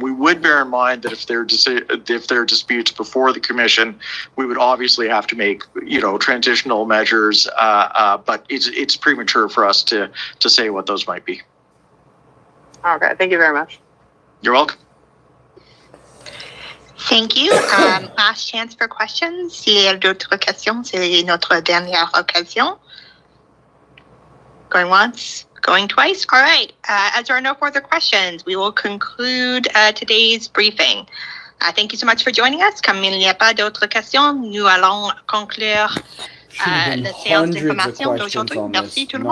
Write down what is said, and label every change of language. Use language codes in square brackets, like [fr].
[en] We would bear in mind that if there are disputes before the commission, we would obviously have to make transitional measures. But it's premature for us to say what those might be. Okay, thank you very much. You're welcome. Thank you. Last chance for questions. [fr] S'il y a d'autres questions, c'est notre dernière occasion. [en] Going once, going twice. All right. As there are no further questions, we will conclude today's briefing. Thank you so much for joining us. [fr] Comme il n'y a pas d'autres questions, nous allons conclure la séance d'information d'aujourd'hui. Merci tout le monde.